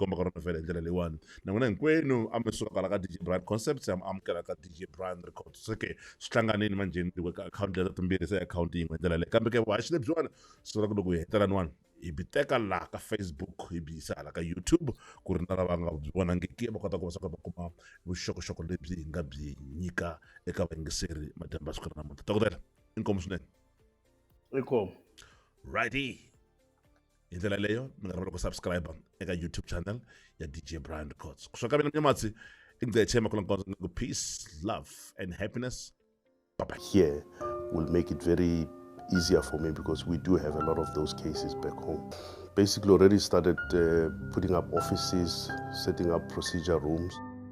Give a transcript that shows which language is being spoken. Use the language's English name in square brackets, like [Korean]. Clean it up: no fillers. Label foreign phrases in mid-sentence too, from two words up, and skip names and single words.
[Tsonga] komba ka rona vhele hi ndlela leyiwani na n'wina hinkwenu a mi suka kwala ka DJ Brian Concepts ya mi amukela ka DJ Brian Records se ke swi hlanganini manjheni ka akhawunti leta timbirhi se akhawunti yin'we hi ndlela leyi kambe ke vuhaxi lebyiwani sura ku loko hi hetelaniwani hi bi teka laha ka Facebook hi bi yisa hala ka YouTube ku ri na lava nga byi vonangiki va kota ku va suka va kuma vuxokoxoko lebyi hi nga byi nyika eka vayingiseri madyambu ya siku ra namuntlha dokotela inkomu swinene Inkomu. righty hi ndlela leyo mi nga ravela ku subscribe eka YouTube channel ya DJ Brian Records kusuka ka mina mnyamatsi ingcechema kula nkonzo ngo [English] peace love and happiness bye-bye. Here will make it very easier for me because we do have a lot of those cases back home. Basically already started putting up offices, setting up procedure rooms.